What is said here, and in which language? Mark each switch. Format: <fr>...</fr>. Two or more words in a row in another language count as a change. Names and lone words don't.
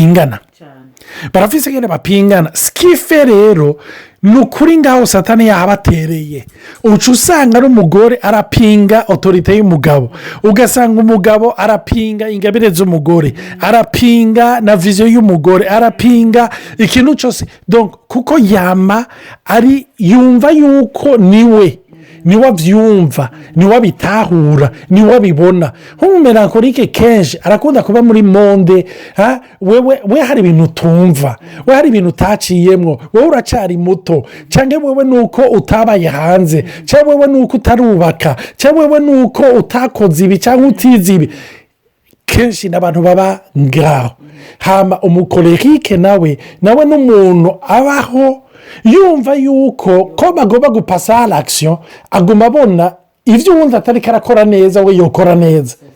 <rn>bapingana sikife rero ni ukuri ngaho satani yahabatereye uca usanga ari umugore arapinga otorite y'umugabo ugasanga umugabo arapinga ingabire z'umugore arapinga na viziyo y'umugore arapinga ikintu cyose kuko yama ari yumva yuko niwe abyumva niwe abitahura niwe abibona nk'umumelankolike kenshi arakunda kuba muri monde we hari ibintu utumva we hari ibintu utaciyemo wowe uracyari muto cyangwa wowe ni uko utabaye hanze cyangwa wowe ni uko utarubaka cyangwa wowe ni uko utakoze ibi cyangwa utize ibi kenshi n'abantu baba ngaho hama umukorerike nawe n'umuntu abaho yumva yuko ko bagomba gupasa l'action aguma abona ibyo ubundi atari karakora neza we yokora neza</rn>